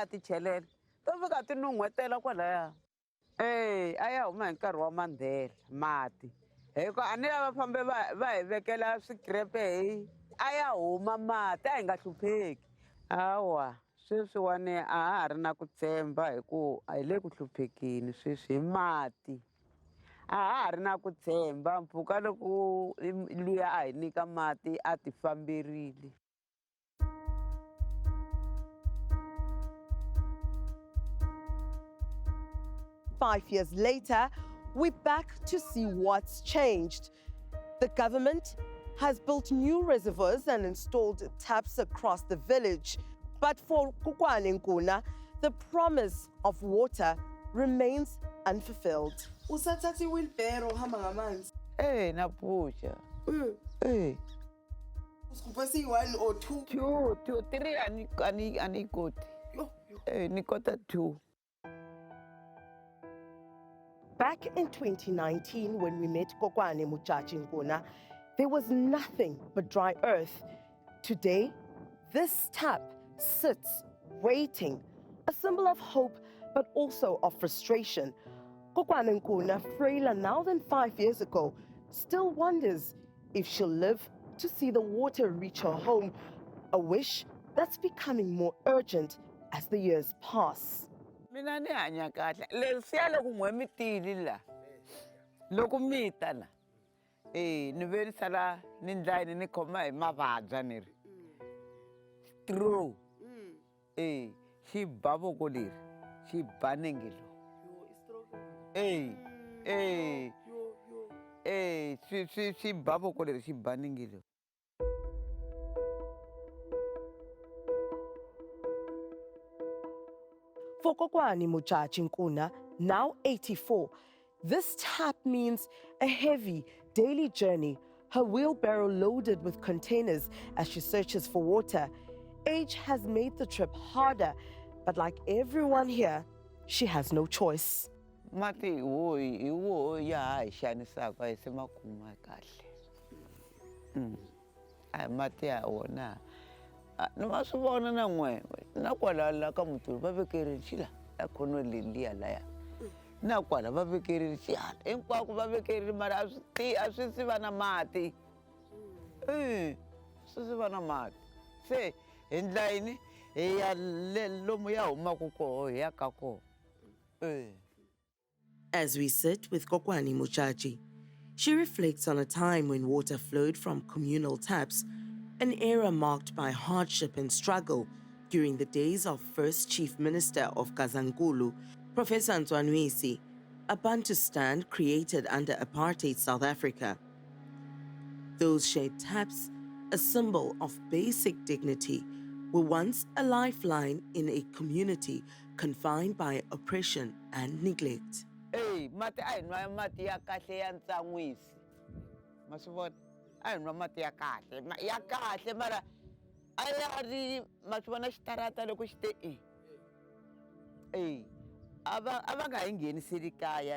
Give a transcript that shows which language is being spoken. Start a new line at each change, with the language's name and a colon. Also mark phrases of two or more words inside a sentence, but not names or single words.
Tsonga: ti chelela to fika ti nun'hwetela kwalaya a ya huma hi nkarhi wa Mandela mati hikuva a ni lava fambe va hi vekela swikrepe a ya huma mati a hi nga hlupheki hawa sweswiwani a ha ri na ku tshemba hi ku a hi le ku hluphekini sweswi hi mati a ha ri na ku tshemba mpfhuka loko luya a hi nyika mati a ti famberile.
English: Five years later, we're back to see what's changed. The government has built new reservoirs and installed taps across the village. But for Kokwani Nkuna, the promise of water remains unfulfilled.
Zulu: Usathatha iwheelbarrow uhamba ngamanzi. Naphusha. Usikupha siyi-1 or 2?
Tsonga: 2, 3 anikoti. Nikota 2.
English: Back in 2019, when we met Kokwani Modjadji Nkuna, there was nothing but dry earth. Today, this tap sits waiting, a symbol of hope, but also of frustration. Kokwani Nkuna, frailer now than 5 years ago, still wonders if she'll live to see the water reach her home, a wish that's becoming more urgent as the years pass.
Tsonga: Mina ni hanya kahle lesiya loko n'we mi tili la loko mi ta la ni ve ni sala ni ndlayini ni khoma hi mavabya ni ri stroke xi ba voko leri xi ba nenge lowu swi ba voko leri xi ba nenge lowu.
English: For Kokwani Modjadji Nkuna, now 84, this tap means a heavy daily journey, her wheelbarrow loaded with containers as she searches for water. Age has made the trip harder, but like everyone here, she has no choice.
Tsonga: Mati iwo ya xanisaka hi se makuma kahle. Mati ya wona. Ni ma swi vona na n'we na kwala ka mutulu va vekerile xila la khono leliya laya na kwala va vekerile xihala hinkwako va vekerile mara a swi si va na mati swi si va na mati se hi ndlayini hi ya lomu ya humaka koho hi ya ka koho.
English: As we sit with Kokwani Modjadji, she reflects on a time when water flowed from communal taps, an era marked by hardship and struggle during the days of first Chief Minister of Gazankulu, Professor Ntwanwisi, a Bantustan created under apartheid South Africa. Those shared taps, a symbol of basic dignity, were once a lifeline in a community confined by oppression and neglect.
Tsonga: Mati a hi nwa mati ya kahle ya Ntsanwisi. Ma swi vona? A hi nwa mati ya kahle mara a ya ri ma swi vona xitarata loko xi te a va nga hi ngheniseli kaya